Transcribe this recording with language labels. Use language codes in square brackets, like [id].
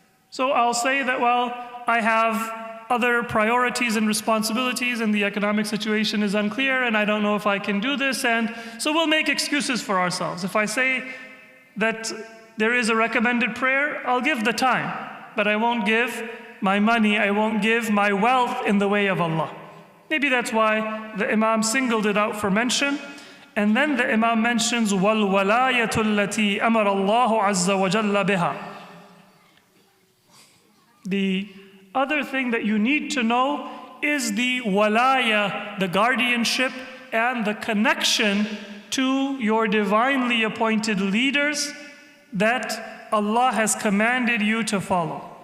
[en] So I'll say that, well, I have other priorities and responsibilities and the economic situation is unclear and I don't know if I can do this, and so we'll make excuses for ourselves. If I say that there is a recommended prayer, I'll give the time, but I won't give my money, I won't give my wealth in the way of Allah. Maybe that's why the Imam singled it out for mention. And then the Imam mentions [ar] وَالْوَلَايَةُ الَّتِي أَمَرَ اللَّهُ عَزَّ وَجَلَّ بِهَا. [en] The other thing that you need to know is the walaya, the guardianship and the connection to your divinely appointed leaders that Allah has commanded you to follow.